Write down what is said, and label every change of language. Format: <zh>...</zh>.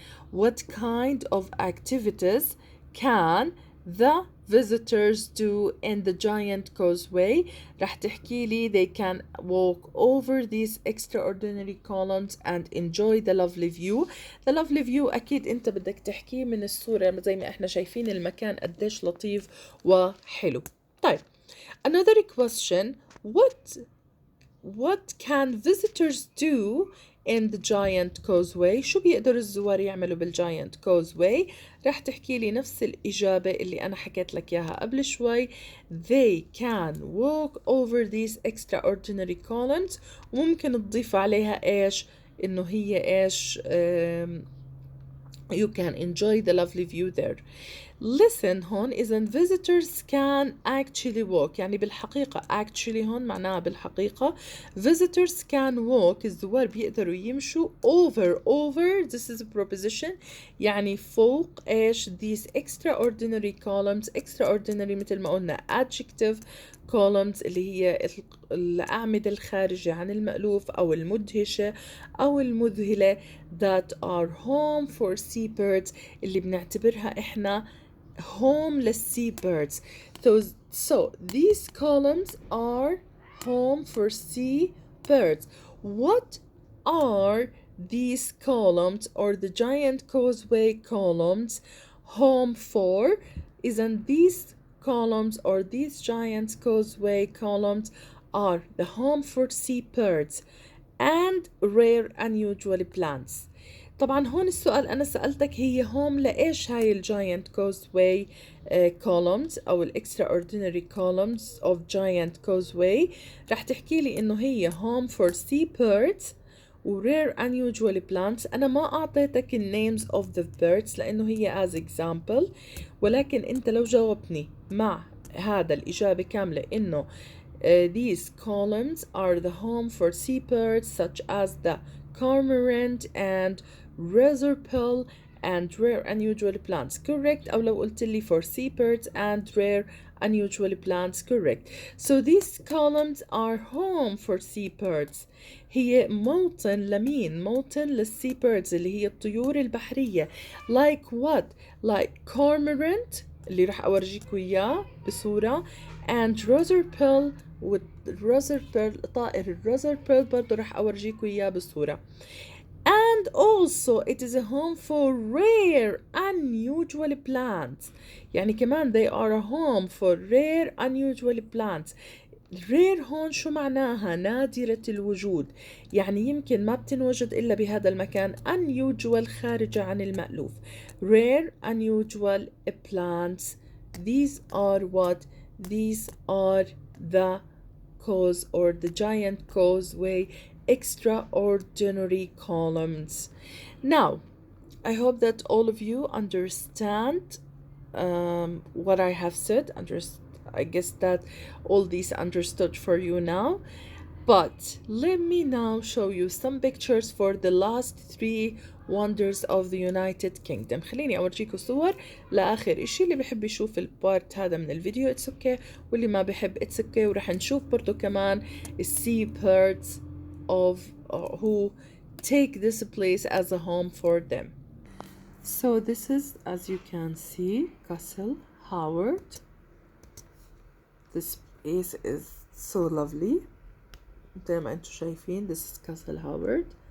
<en>What kind of activities can the visitors do in the Giant Causeway?</en> <ar>راح تحكي لي</ar> <en>they can walk over these extraordinary columns and enjoy the lovely view. The lovely view</en> <ar>أكيد أنت بدك تحكيه من الصورة زي ما احنا شايفين المكان قديش لطيف وحلو. طيب,</ar> <en>another question. What can visitors do in the Giant Causeway?</en> <ar>شو بيقدروا الزوار يعملوا بالجاينت كوزواي؟ راح تحكي لي نفس الإجابة اللي أنا حكيت لك إياها قبل شوي.</ar> <en>They can walk over these extraordinary columns.</en> <ar>وممكن تضيف عليها إيش؟ إنه هي إيش</ar> <en>you can enjoy the lovely view there. Listen</en> <ar>هون إذا</ar> <en>visitors can actually walk,</en> <ar>يعني بالحقيقة</ar> <en>actually</en> <ar>هون معناها بالحقيقة</ar> <en>visitors can walk,</en> <ar>الزوار بيقدروا يمشوا</ar> <en>over this is a preposition</en> <ar>يعني فوق إيش</ar> <en>these extraordinary columns.</en> <ar>extraordinary مثل ما قلنا adjective columns اللي هي الأعمدة الخارجة عن المألوف أو المدهشة أو المذهلة</ar> <en>that are home for seabirds</en> <ar>اللي بنعتبرها إحنا home للseabirds.</ar> <en>So these columns are home for seabirds. What are these columns or the Giant Causeway columns home for? Isn't these columns or these Giant Causeway columns are the home for seabirds and rare unusual plants.</en> <ar>طبعا هون السؤال أنا سألتك هي home لإيش هاي الجاينت كوزواي</ar> <en>columns أو extraordinary columns of Giant Causeway.</en> <ar>رح تحكي لي إنه هي home for seabirds و rare unusual plants. أنا ما أعطيتك</ar> <en>names of the birds</en> <ar>لأنه هي</ar> <en>as example,</en> <ar>ولكن أنت لو جاوبتني مع هذا الإجابة كاملة إنه</ar> <en>these columns are the home for seabirds such as the cormorant and razorbill and rare unusual plants, correct.</en> <ar>أو لو قلت لي</ar> <en>for seabirds and rare unusual plants, correct. So these columns are home for seabirds.</en> <ar>هي موطن لمين؟ موطن للseabirds اللي هي الطيور البحرية.</ar> <en>Like what? Like cormorant</en> <ar>اللي راح أورجيكوا إياه بصورة</ar> <en>and razorbill</en> <ar>والrazorbill طائر الrazorbill برضو راح أورجيكوا إياه بصورة.</ar> <en>And also it is a home for rare unusual plants.</en> <ar>يعني كمان</ar> <en>they are a home for rare unusual plants.</en> <ar>rare هون شو معناها؟ نادرة الوجود، يعني يمكن ما بتنوجد إلا بهذا المكان. unusual خارجة عن المألوف.</ar> <en>rare unusual plants. These are what? These are the cause or the Giant Causeway extraordinary columns. Now, I hope that all of you understand what I have said. I guess that all these understood for you now. But let me now show you some pictures for the last three wonders of the United Kingdom.</en> <ar>خليني أورجيكم صور لآخر إشي. اللي بحب يشوف البارت هذا من الفيديو</ar> <en>it's okay,</en> <ar>واللي ما بحب it's okay. ورح نشوف برضو كمان</ar> <en>sea birds of who take this place as a home for them. So this is, as you can see, Castle Howard. This place is so lovely.</en> <ar>زي ما انتم شايفين,</ar> <en>this is Castle Howard.</en>